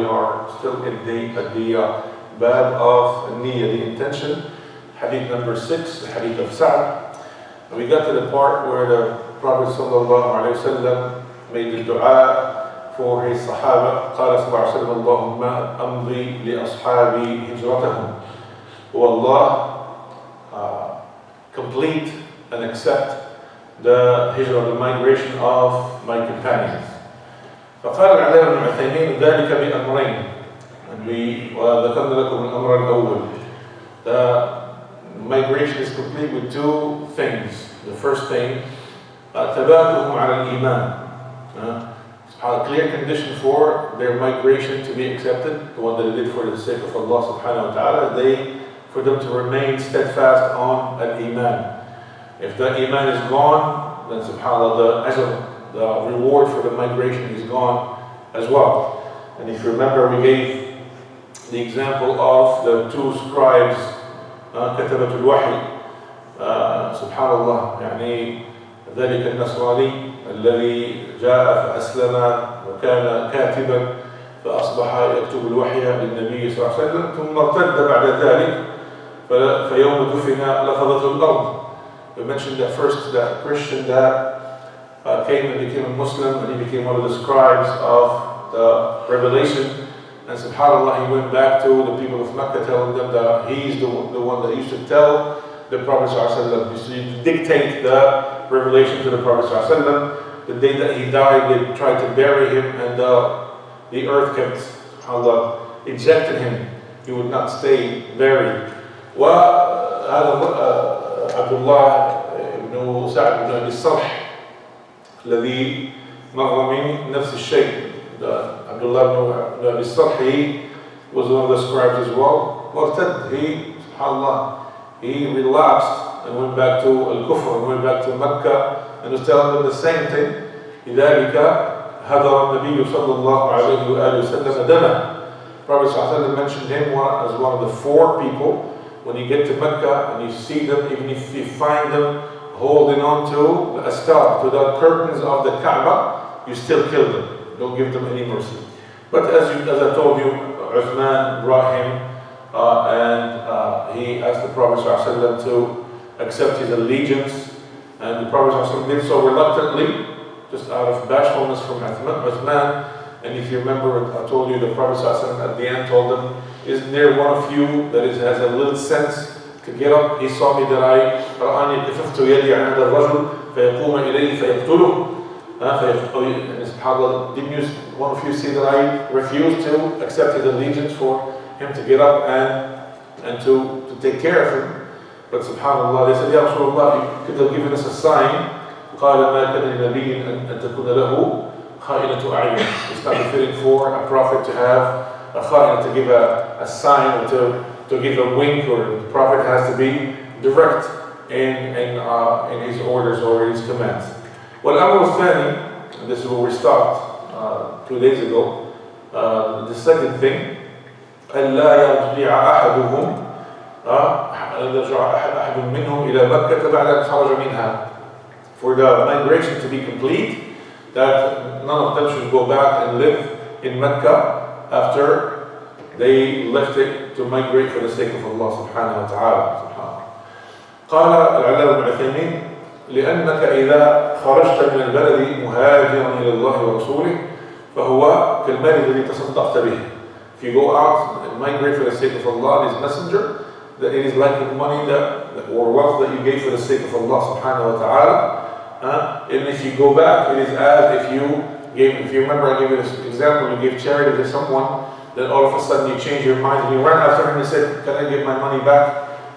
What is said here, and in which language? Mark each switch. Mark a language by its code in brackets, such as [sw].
[en] We are still at the bab of niyyah, the intention, hadith number 6, the hadith of Sa'd. And we got to the part where the Prophet sallallahu alayhi wa sallam made the dua for his Sahaba. [ar] قال صلى الله عليه وسلم: اللهم أمضي لأصحابي هجرتهم. [en] O Allah, complete and accept the hijrah, the migration of my companions. [ar] فقال العلامة ابن عثيمين ذلك بأمرين. وذكرنا لكم الأمر الأول. [en] The migration is complete with two things. The first thing, [ar] ثباتهم على الإيمان. [en] A clear condition for their migration to be accepted, the one that they did for the sake of Allah subhanahu wa ta'ala, for them to remain steadfast on al-Iman. If the Iman is gone, then subhanAllah, the reward for the migration is gone as well. And if you remember, we gave the example of the two scribes, [ar] كتبة الوحي, subhanAllah, يعني ذلك النصراني الذي جاء فأسلم وكان كاتبا فأصبح يكتب الوحي للنبي صلى الله عليه وسلم، ثم ارتد بعد ذلك فيوم دفن لفظته الأرض. [en] We mentioned that first, that Christian that came and became a Muslim, and he became one of the scribes of the revelation, and subhanAllah, he went back to the people of Mecca telling them that he's the one that used to tell the Prophet ﷺ, used to dictate the revelation to the Prophet ﷺ. The day that he died, they tried to bury him, and the earth kept, subhanAllah, ejected him. He would not stay buried. [ar] وهذا عبد الله بن سعد بن أبي الصرح الذي مر من نفس الشيء. [en] Abdullah ibn Abi Sarh, he was one of the scribes as well. وارتد, he, subhanAllah, he relapsed and went back to Al-Kufr, and went back to Mecca, and was telling them the same thing. [ar] لذلك هدر النبي صلى الله عليه وآله وسلم دمه. [en] Prophet ﷺ mentioned him as one of the 4 people. When you get to Mecca and you see them, even if you find them holding on to the astar, to the curtains of the Kaaba, you still kill them. Don't give them any mercy. But as I told you, Uthman brought him and he asked the Prophet ﷺ to accept his allegiance, and the Prophet ﷺ did so reluctantly, just out of bashfulness from Uthman. And if you remember, I told you the Prophet ﷺ at the end told them, isn't there one of you that has a little sense to get up? He saw me that I [ar] رآني كففت يدي عند الرجل فيقوم إليه فيقتله. [en] And subhanAllah, didn't one of you see that I refused to accept his allegiance for him to get up and to take care of him? But subhanAllah, they said, Ya Rasulullah, you could have given us a sign. [ar] قال ما كان لنبي أن تكون له kha'inatu a'yun. [en] It's not befitting for a prophet to have a kha'ina, to give a sign, or to give a wink, or the prophet has to be direct in his orders or his commands. Well, Amr al-Thani, and this is where we stopped 2 days ago, the second thing, [ar] أَلَّا يَرْجِعَ أَحَدُهُمْ أحد منهم إلى مكة بعد أن خرج منها. [en] For the migration to be complete, that none of them should go back and live in Mecca after they left it to migrate for the sake of Allah subhanahu wa ta'ala. [ar] قال العلامة ابن عثيمين لأنك إذا خرجت من البلد مهاجرا إلى الله ورسوله فهو كالمال الذي تصدقت به. [en] If you go out and migrate for the sake of Allah and His Messenger, that it is like the money or wealth that you gave for the sake of Allah subhanahu wa ta'ala. And if you go back, it is as if you remember I gave you this example, you gave charity to someone, then all of a sudden you change your mind and you run after him and say, can I get my money back?